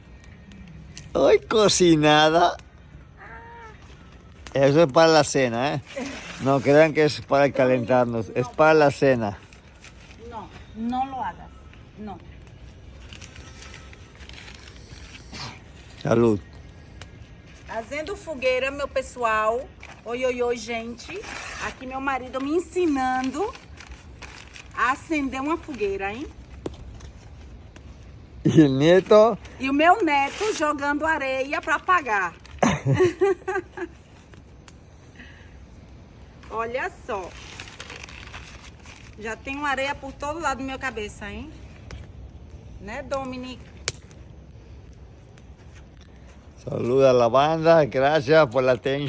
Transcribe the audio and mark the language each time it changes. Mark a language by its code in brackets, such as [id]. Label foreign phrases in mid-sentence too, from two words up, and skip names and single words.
[es] ¡Ay, cocinada! Eso es para la cena, ¿eh? No crean que es para calentarnos, es para la cena. No, no lo hagas, no. Salud. [pt] Fazendo fogueira, meu pessoal. Oi, oi, oi, gente. Aqui meu marido me ensinando a acender uma fogueira, hein? [es] Y el nieto, [pt] E o meu neto jogando areia para apagar. Olha só. Já tenho areia por todo lado da minha cabeça, hein? Né, Dominic? [es] saluda a la banda, gracias por la atención.